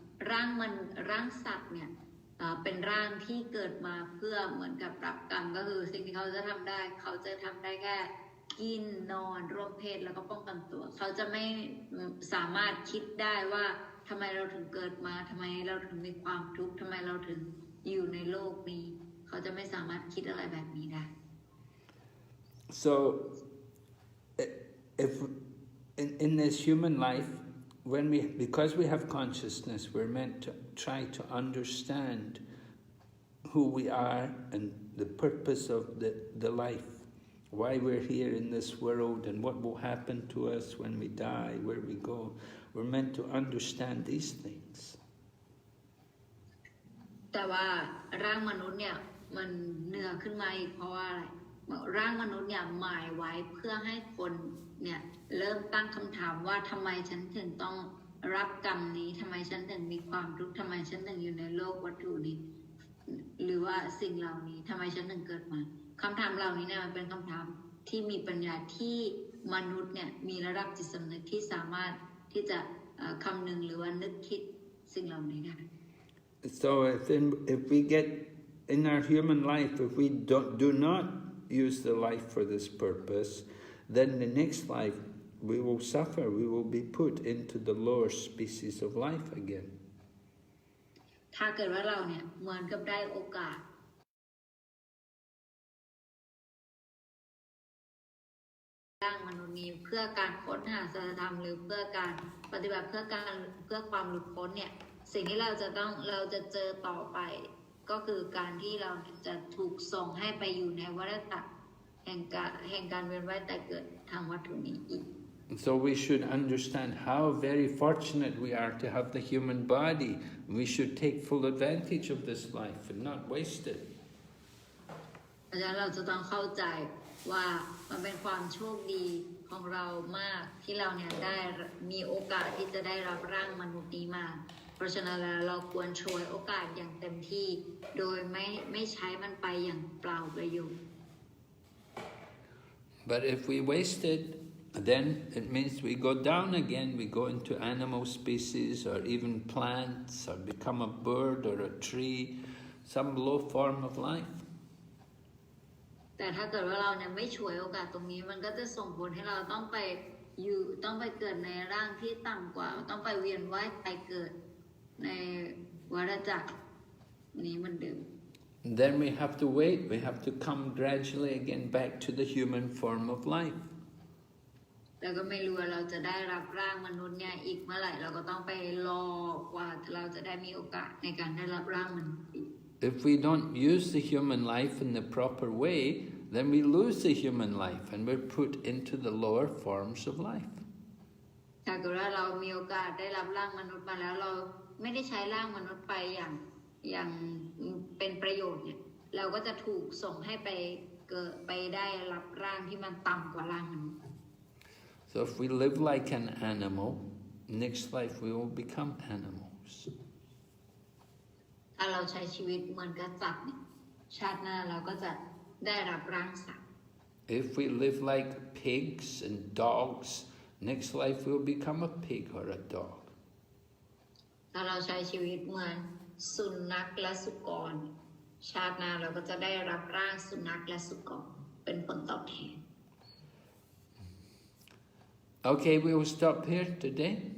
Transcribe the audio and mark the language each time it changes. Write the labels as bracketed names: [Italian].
[Thai] ร่างสัตว์เนี่ยเป็นร่างที่เกิดมาเพื่อเหมือนกับรับกรรมก็คือสิ่งที่เขาจะทำได้แค่กินนอนร่วมเพศแล้วก็ป้องกันตัวเขาจะไม่สามารถคิดได้ว่าทำไมเราถึงเกิดมาทำไมเราถึงมีความทุกข์ทำไมเราถึงอยู่ในโลกนี้เขาจะไม่สามารถคิดอะไรแบบนี้ได้ [English] So if in this human life, because we have consciousness, we're meant to try to understand who we are and the purpose of the life, why we're here in this world and what will happen to us when we die, where we go. We're meant to understand these things. [Thai] แต่ว่าร่างมนุษย์เนี่ยมันเหนือขึ้นมาอีกเพราะว่าอะไรร่างมนุษย์เนี่ยหมายไว้เพื่อให้คนเนี่ยเริ่มตั้งคำถามว่าทำไมฉันถึงต้องรับกรรมนี้ทำไมฉันถึงมีความทุกข์ทำไมฉันถึงอยู่ในโลกวัตถุนี้หรือว่าสิ่งเหล่านี้ทำไมฉันถึงเกิดมาคำถามเหล่านี้เนี่ยมันเป็นคำถามที่มีปัญญาที่มนุษย์เนี่ยมีระดับจิตสำนึกที่สามารถที่จะคำนึงหรือว่านึกคิดสิ่งเหล่านี้ได้ [English] So if we get in our human life, if we do not use the life for this purpose, then the next life we will suffer. We will be put into the lower species of life again. [Thai] ถ้าเกิดว่าเราเนี่ยเหมือนกับได้โอกาสร่างมนุษย์นี้เพื่อการค้นหาสัจธรรมหรือเพื่อการปฏิบัติเพื่อความหลุดพ้นเนี่ยสิ่งที่เราจะเจอต่อไปก็คือการที่เราจะถูกส่งให้ไปอยู่ในวัฏจักรแห่งการเวียนว่ายตายเกิดทางวัตถุนี้อีก [English] So we should understand how very fortunate we are to have the human body. We should take full advantage of this life and not waste it. [Thai] เพราะฉะนั้นเราจะต้องเข้าใจว่ามันเป็นความโชคดีของเรามากที่เราเนี่ยได้มีโอกาสที่จะได้รับร่างมนุษย์นี้มาเพราะฉะนั้นเราควรโชยโอกาสอย่างเต็มที่โดยไม่ใช้มันไปอย่างเปล่าประโยชน์ [English] But if we waste it, then it means we go down again. We go into animal species or even plants or become a bird or a tree, some low form of life. [Thai] แต่ถ้าเกิดว่าเราเนี่ยไม่ฉวยโอกาสตรงนี้มันก็จะส่งผลให้เราต้องไปเกิดในร่างที่ต่ำกว่าต้องไปเวียนว่ายตายเกิดในวัฏจักร นี้เหมือนเดิม [English] Then we have to wait. We have to come gradually again back to the human form of life. [Thai] แล้วก็ไม่รู้ว่าเราจะได้รับร่างมนุษย์เนี่ยอีกเมื่อไหร่เราก็ต้องไปรอกว่าเราจะได้มีโอกาสในการได้รับร่างมนุษย์อีก [English] If we don't use the human life in the proper way, then we lose the human life and we're put into the lower forms of life. [Thai] ถ้าเกิดว่าเรามีโอกาสได้รับร่างมนุษย์มาแล้วเราไม่ได้ใช้ร่างมนุษย์ไปอย่างเป็นประโยชน์เนี่ยเราก็จะถูกส่งให้ไปเกิดไปได้รับร่างที่มันต่ำกว่าร่างมนุษย์ [English] So if we live like an animal, next life we will become animals. [Thai] ถ้าเราใช้ชีวิตเหมือนกับสัตว์เนี่ยชาติหน้าเราก็จะได้รับร่างสัตว์ [English] If we live like pigs and dogs, next life we'll become a pig or a dog. [Thai] ถ้าเราใช้ชีวิตเหมือนสุนัขและสุกรชาติหน้าเราก็จะได้รับร่างสุนัขและสุกรเป็นผลตอบแทน [English] Okay, we will stop here today.